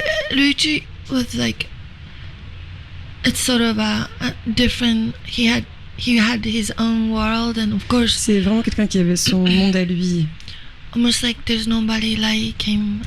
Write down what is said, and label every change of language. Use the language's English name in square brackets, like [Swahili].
[English] Luigi was like, it's sort of a different. He had his own world, and of course, [French] C'est vraiment quelqu'un qui avait son monde à lui. [English] almost like there's nobody like him